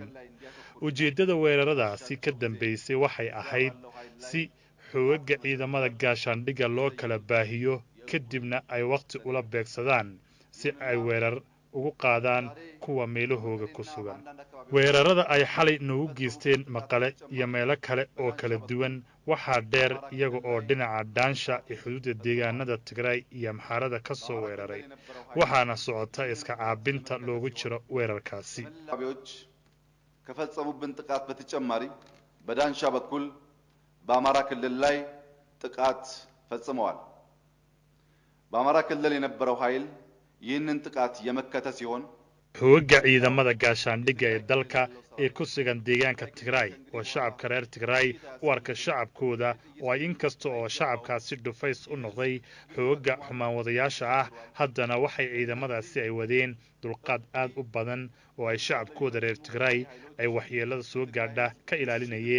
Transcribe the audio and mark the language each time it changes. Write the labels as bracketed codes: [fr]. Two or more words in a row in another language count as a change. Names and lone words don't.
[so] ujeeddada weeraradaasi ka dambeysay waxay ahayd si xoogaga ciidamada gaashaandhigga loo kala baahiyo, kadibna ay waqti ula beegsadaan si ay weerar ugu qaadaan kuwa meelahooga ku sugan. weerarada ay xalay noogu geysteen Maqale iyo meelo kale oo kala duwan waxaa dheer iyaga oo dhinaca Daansha ee xuduudda deegaanada Tigray iyo Amxaarada ka soo weeraray, waxaana socota iska caabinta loogu jiro weerarkaasi. [am] ከፈጸሙብን ጥቃት በተጨማሪ በዳንሻ በኩል በአማራ ክልል ላይ ጥቃት ፈጽመዋል። በአማራ ክልል የነበረው ኃይል ይህንን ጥቃት የመከተ ሲሆን [so] xoogga ciidamada gaashaandhigga ee dalka ee ku sugan deegaanka Tigray oo shacabka reer Tigray u arka shacabkooda oo ay inkasta oo shacabkaasi dhufays u noqday xoogga xumaan wadayaasha ah, haddana waxay ciidamadaasi ay wadeen dulqaad aad u badan oo ay shacabkooda reer Tigray ay waxyeelada soo gaadha ka ilaalinayeen.